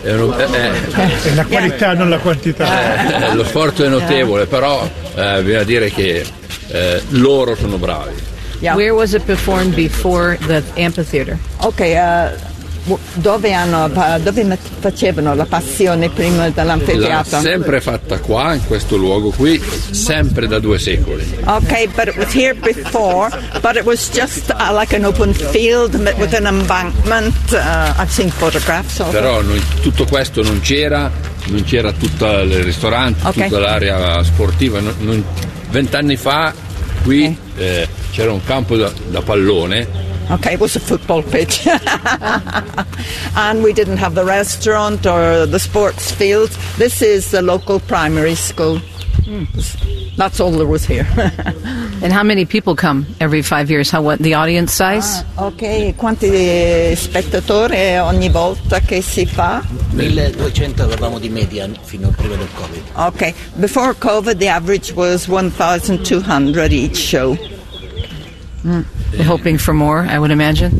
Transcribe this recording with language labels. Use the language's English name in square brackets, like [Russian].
[Italian] La qualità, non la quantità. Lo sforzo è notevole, però bisogna dire che loro sono bravi. [English] Yeah. Where was it performed before the amphitheater? [Italian] Okay, dove facevano la passione prima dell'amfiteatro? Sempre fatta qua, in questo luogo qui, sempre da due secoli. [English] Okay, but it was here before, but it was just like an open field with an embankment. I've seen photographs of it. [Italian] Però tutto questo non c'era tutto il ristorante, okay. Tutta l'area sportiva. Non, 20 anni fa qui c'era un campo da pallone. [English] Okay, it was a football pitch. And we didn't have the restaurant or the sports field. This is the local primary school. That's all there was here. And how many people come every 5 years? The audience size? [Italian] Okay, quanti spettatori ogni volta che si fa? 1,200 avevamo di media fino prima del COVID. [English] Okay, before COVID the average was 1,200 each show. Hoping for more, I would imagine.